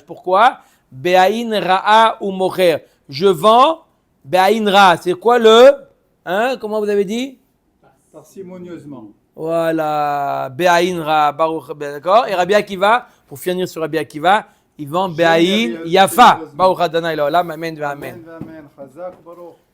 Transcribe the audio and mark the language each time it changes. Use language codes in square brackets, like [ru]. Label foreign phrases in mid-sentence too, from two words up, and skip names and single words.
[he] Pourquoi? בעין רעה הוא מוכר. [fr] Je vends [he] בעין רעה. [fr] C'est quoi le? Hein? Comment vous avez dit? Parcimonieusement. Voilà, [he] בעין רעה [fr] Baruch, d'accord. Et Rabbi Akiva, pour finir sur Rabbi Akiva, il vend [he] בעין יפה. ברוך אדוני לעולם אמן אמן. אמן חזק, Baruch.